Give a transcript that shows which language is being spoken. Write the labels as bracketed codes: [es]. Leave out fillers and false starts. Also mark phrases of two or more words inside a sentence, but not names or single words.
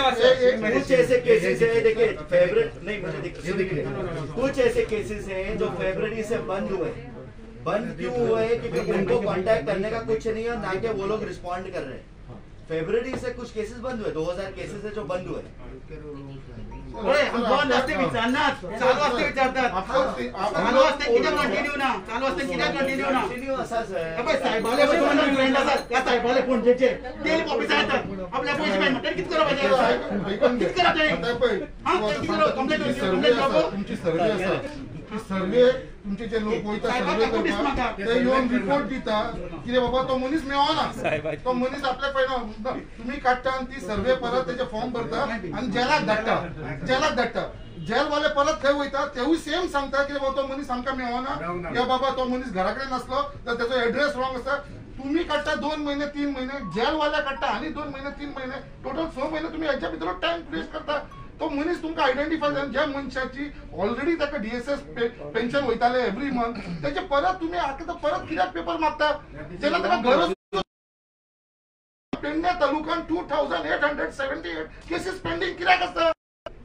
[hi] कुछ ऐसे केसेस है देखिए फेवरेट नहीं मुझे देखिए कुछ ऐसे केसेस हैं जो फरवरी से बंद हुए। बंद क्यों हुए क्योंकि उनको कांटेक्ट करने का कुछ नहीं है, ना कि वो लोग रिस्पॉन्ड कर रहे हैं। फरवरी से कुछ केसेस बंद हुए, 2000 केसेस है जो बंद हुए। [mr] हम 2 वाजता विचारणार, चालू असते विचारतात, चालू असते किती कंटिन्यू ना, चालू असते किती कंटिन्यू ना। असाच आहे साहेबाले फ्रेंड असतात, त्या साहेबाले फोन द्यायचे, ते ऑफिस आहेत आपल्या पैसे पेमेंट किती करा पाहिजे, किती करा ते हा किती करा कंप्लेंट [kok] तुमची सर्वे असा की सर्वे तुमचे जे लोक वयता सर्वे करता ते येऊन रिपोर्ट दिता की रे बाबा तो मनीस मेळ्ळो ना, तो मनीस आपल्या पयना तुम्ही काढता आणि ती सर्वे परत त्याचे फॉर्म भरता आणि जेलाक धाडटा जेलवाले परत थंय वयता तेवूय सेम सांगता की बाबा तो मनीस आमकां मेळ्ळो ना, या बाबा तो मनीस घरा कडेन नासलो तर त्याचो एड्रेस रॉंग आसा। तुम्ही काढता 2 महिने 3 महिने, जेलवाल्या काढता आणि 2 महिने 3 महिने, टोटल 6 महिने तुम्ही याच्या भितर टाइम वेस्ट करता। तो मनीस तुमकां आयडेंटिफाय जावन ज्या मनशाची ऑलरेडी ताका डीएसएस पेन्शन वयताले [en] every month [kok] त्याचे परत तुम्ही आता परत कित्याक पेपर मागता? जेन्ना ताका गरज पेडणे तालुक्यात 2878 केसेस पेंडिंग कित्याक आसता?